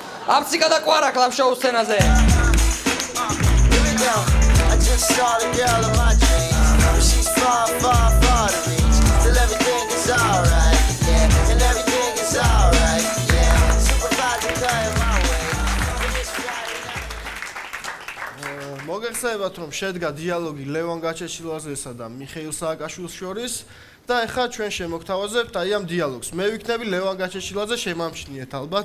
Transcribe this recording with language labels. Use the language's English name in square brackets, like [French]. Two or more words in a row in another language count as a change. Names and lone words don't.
[Georgian] აფსიკა და კვარა კლავ შოუს სცენაზე. [English] I just saw the girl of my dreams, but she's far, far, far to reach. Till everything is alright, yeah, and everything is alright, yeah. Supervise and play my way. [Georgian] მოგეხსენებათ რომ შედგა დიალოგი ლევან გაჩეჩილაძესა და მიხეილ სააკაშვილის შორის და ეხლა ჩვენ შემოგთავაზებთ აი ამ დიალოგს. მე ვიქნები ლევან გაჩეჩილაძე, შემამჩნიეთ ალბათ.